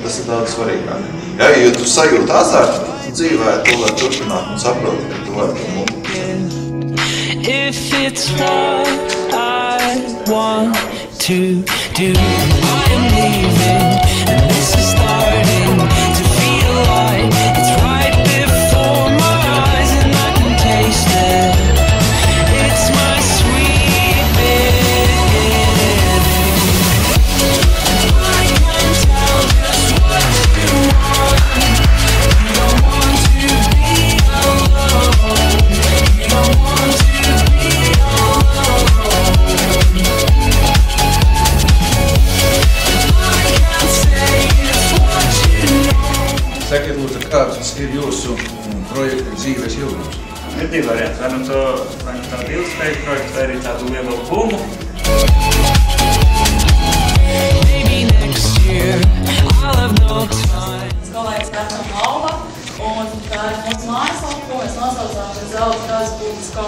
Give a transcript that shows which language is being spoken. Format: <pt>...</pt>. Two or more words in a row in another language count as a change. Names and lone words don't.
<lv>Tas ir daudz svarīgāk. Ja tu sajūti azartu, tad dzīvē to var turpināt un saproti, ka tu vari to nopelnīt.</lv> <en>If it's what I want to do, I am leaving, and this is starting to feel like it's right before my eyes, and I can taste it. It's my sweet beginning. I can tell just what you want. You don't want to be alone. You don't want to be alone. I can't say it's what you know.</en> <lv>Sakiet, lūdzu, kāds ir jūsu projekta dzīves ilgums? Ir divi varianti. Vai nu tādu ilgspējīgu projektu, vai arī tādu lielu bumbu. Kolēģis Pērnam Alba, un tā ir mūsu mājaslapa, ko mēs nosaucām par zelta.com.</lv>